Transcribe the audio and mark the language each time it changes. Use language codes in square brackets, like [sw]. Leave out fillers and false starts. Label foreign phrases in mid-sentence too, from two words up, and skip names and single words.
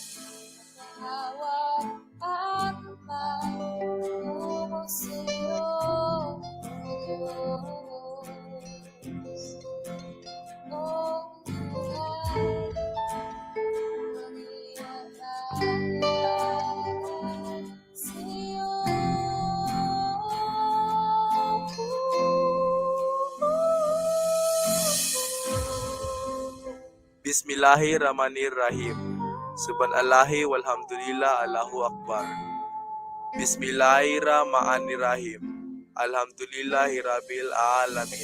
[tl] Hawak at patungo sa'yo, Diyos. O buhay, mangyayari sa'yo. [ar] بسم الله الرحمن الرحيم. سبحان الله والحمد لله الله أكبر. بسم الله الرحمن الرحيم. الحمد لله رب العالمين.